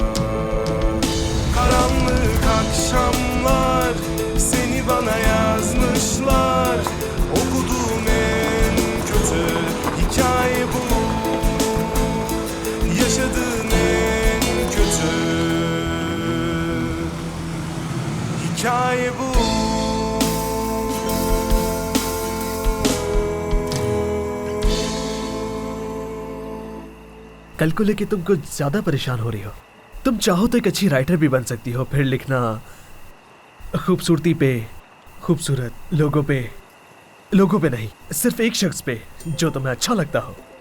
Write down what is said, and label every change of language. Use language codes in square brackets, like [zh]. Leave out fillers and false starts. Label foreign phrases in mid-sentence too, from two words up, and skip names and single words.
[tr] Karanlık akşamlar seni bana yazmışlar. Okuduğum en kötü hikaye bu. Yaşadığım en kötü hikaye bu. [hi] कल को लेके तुम कुछ ज्यादा परेशान हो रही हो। तुम चाहो तो एक अच्छी राइटर भी बन सकती हो, फिर लिखना खूबसूरती पे, खूबसूरत लोगों पे नहीं, सिर्फ एक शख्स पे जो तुम्हें अच्छा लगता हो।